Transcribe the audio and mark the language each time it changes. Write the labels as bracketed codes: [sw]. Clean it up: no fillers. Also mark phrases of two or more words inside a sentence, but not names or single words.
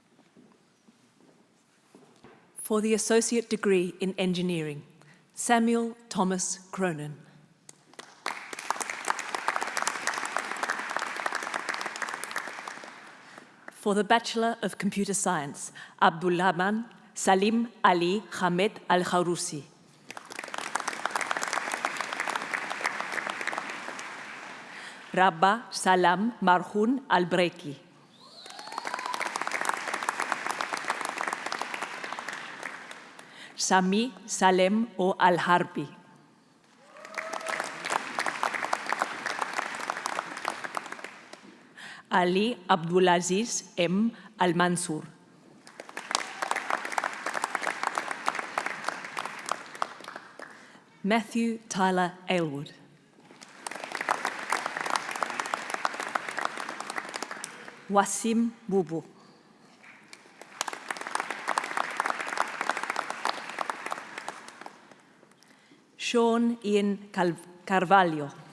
[en] For the Associate Degree in Engineering, Samuel Thomas Cronin. For the Bachelor of Computer Science, Abdulrahman Salim Ali Hamed Al-Khawrusi. Rabba Salam Marhun Al-Breki. Sami Salem O Al-Harbi. Ali Abdulaziz M. Al-Mansur. Matthew Tyler Aylward. Wasim Bubu. Sean Ian Carvalho.